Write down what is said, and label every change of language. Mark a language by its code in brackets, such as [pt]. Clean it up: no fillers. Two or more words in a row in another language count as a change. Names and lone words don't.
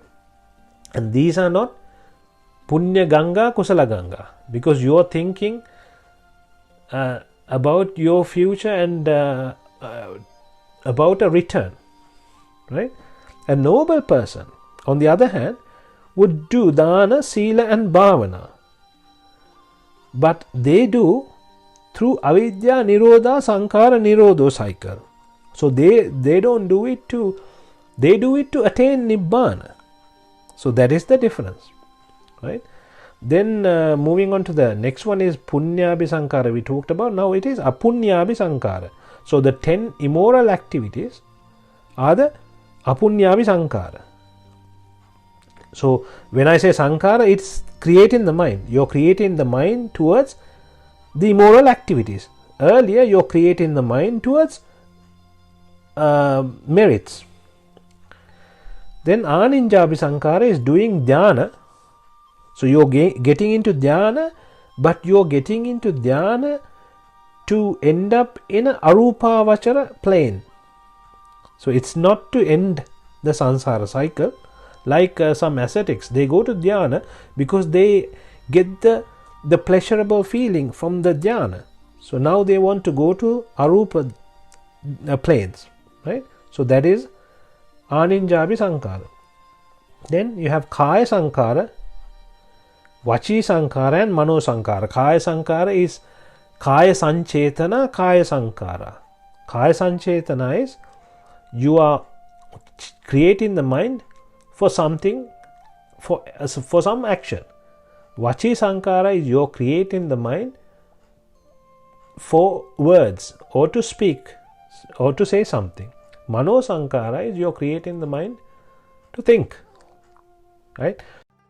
[en] And these are not [pi] punya ganga, kusala ganga, [en] because you are thinking about your future and about a return, right? A noble person, on the other hand, would do [pi] dana, sila [en] and bhavana, but they do through [pi] avidya nirodha sankhara nirodho [en] cycle. So they don't do it to, they do it to attain nibbana. So that is the difference, right? Then moving on to the next one is [pi] punyabhi sankhara [en] we talked about. Now it is [pi] apunyabhi sankhara. [en] So the 10 immoral activities are the [pi] apunyabhi sankhara. [en] So when I say sankhara, it's creating the mind. You're creating the mind towards the immoral activities. Earlier you're creating the mind towards merits. Then [pi] aninjabhi sankhara [en] is doing dhyana. So you're getting into dhyana, but you're getting into dhyana to end up in a arupavachara plane. So it's not to end the samsara cycle. Like some ascetics, they go to dhyana because they get the pleasurable feeling from the dhyana. So now they want to go to arupa planes, right? So that is [pi] aninjabi sankhara. [en] Then you have [pi] kaya sankhara, vachi sankhara [en] and [pi] mano sankhara. Kaya sankhara is kaya sanchetana, kaya sankhara. Kaya sanchetana [en] is you are creating the mind for something, for some action. [pi] Vachi sankhara [en] is you're creating the mind for words or to speak or to say something. [pi] Mano sankhara [en] is you're creating the mind to think, right?